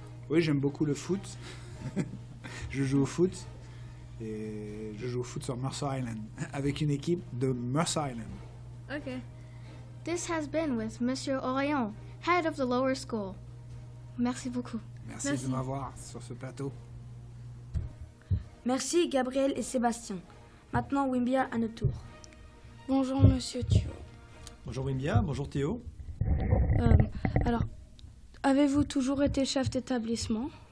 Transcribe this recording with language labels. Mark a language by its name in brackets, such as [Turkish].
[French] Oui, j'aime beaucoup le foot. Je joue au foot. Et je joue au foot sur Mercer Island, avec une équipe de Mercer Island. Ok. [English] This has been with Monsieur Orion, head of the lower school. [French] Merci beaucoup. Merci Merci. de m'avoir sur ce plateau. Merci Gabriel et Sébastien. Maintenant Wimbia à notre tour. Bonjour Monsieur Thio. Bonjour Wimbia, bonjour Théo. Alors, avez-vous toujours été chef d'établissement?